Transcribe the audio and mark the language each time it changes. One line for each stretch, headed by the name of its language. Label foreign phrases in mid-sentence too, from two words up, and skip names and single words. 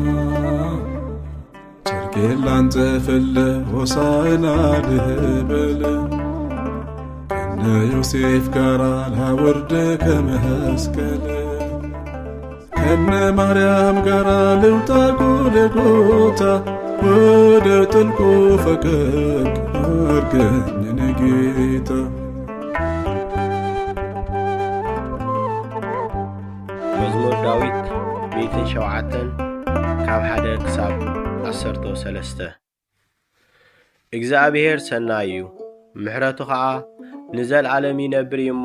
Amharic: ጨርቄን ላንጥፍልህ ሆሳዕና ልበል፣ ከነ ዮሴፍ ጋር ላውርድ ከመስቀል፣ ከነ ማርያም ጋር ልውጣ ጎልጎታ፣ ወደ ጥልቁ ፈቀቅ አርገኝ የኔ ጌታ።
Tigrinya: መዝሙር ዳዊት 107 ካብ 1 ክሳብ 13 እግዚአብሔር ሰናይ እዩ፣ ምሕረቱ ከዓ ንዘለዓለም ይነብር እሞ